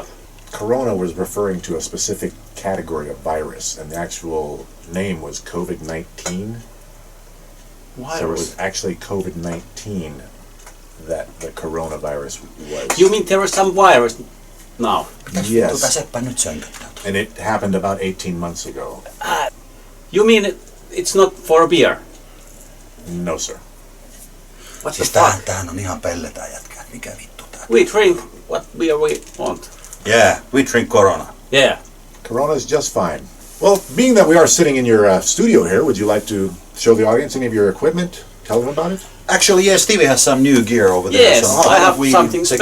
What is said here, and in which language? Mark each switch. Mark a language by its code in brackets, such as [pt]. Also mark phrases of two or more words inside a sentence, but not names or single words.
[en] Corona was referring to a specific category of virus, and the actual name was COVID-19. So it was actually COVID-19 that the coronavirus was. You mean there is some virus now? Yes. [fi] Seppä nyt sönköttää. [en] And it happened about 18 months ago. You mean it's not for a beer? No, sir. What the [fi] Siis [en] fuck? [fi] tämähän on ihan pelletään jätkää. Mikä vittu tää? [en] We drink what beer we want. Yeah, we drink Corona. Yeah. Corona's just fine. Well, being that we are sitting in your studio here, would you like to show the audience any of your equipment? Tell them about it? Actually, yeah, Stevie has some new gear over there. Yes, so I have we something take a